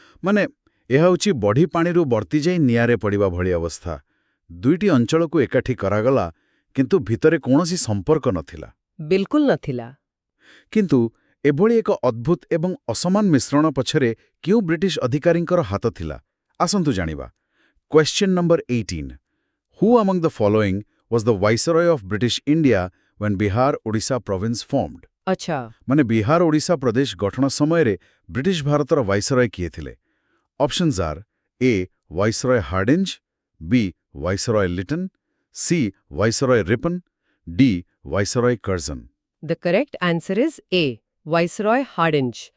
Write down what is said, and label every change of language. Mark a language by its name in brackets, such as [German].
[Odia] ମାନେ ଏହା ହେଉଛି ବଢ଼ି ପାଣିରୁ ବର୍ତ୍ତିଯାଇ ନିଆଁରେ ପଡ଼ିବା ଭଳି ଅବସ୍ଥା। ଦୁଇଟି ଅଞ୍ଚଳକୁ ଏକାଠି କରାଗଲା, କିନ୍ତୁ ଭିତରେ କୌଣସି ସମ୍ପର୍କ ନଥିଲା। ବିଲକୁଲ ନଥିଲା। କିନ୍ତୁ ଏଭଳି ଏକ ଅଦ୍ଭୁତ ଏବଂ ଅସମାନ ମିଶ୍ରଣ ପଛରେ କେଉଁ ବ୍ରିଟିଶ ଅଧିକାରୀଙ୍କର ହାତ ଥିଲା? ଆସନ୍ତୁ ଜାଣିବା। [English] Question number 18. Who among the following was the viceroy of British India when Bihar Odisha province formed? [Odia] ଆଚ୍ଛା, ମାନେ ବିହାର ଓଡ଼ିଶା ପ୍ରଦେଶ ଗଠନ ସମୟରେ ବ୍ରିଟିଶ ଭାରତର ଭାଇସରୟ କିଏ ଥିଲେ? Options R A viceroy Hardinge, B viceroy Liton, C viceroy Ripon, D viceroy Karjan. [English] The correct answer is A, viceroy Hardinge.